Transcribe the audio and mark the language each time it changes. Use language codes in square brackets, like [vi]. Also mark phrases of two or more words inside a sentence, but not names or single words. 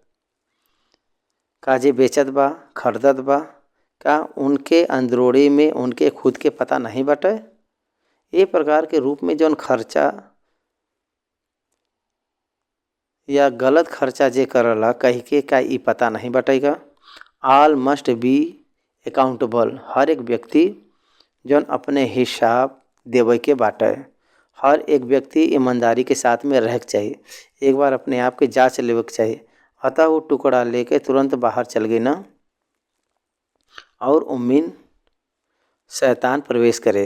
[bho] का जे बेचत बा, खरीदत बा, का उनके अंदरोड़ी में उनके खुद के पता नहीं बटे? ये प्रकार के रूप में जौन खर्चा या गलत खर्चा जे करला कह के का ई पता नहीं बटेगा। [en] All must be accountable, [bho] हर एक व्यक्ति जौन अपने हिसाब देवे के बाटे। हर एक व्यक्ति ईमानदारी के साथ में रह के चाहिए, एक बार अपने आप के जांच लेवे के चाहिए। अतः वो टुकड़ा लेके तुरंत बाहर चल गई ना, और उम्मीन शैतान प्रवेश करे।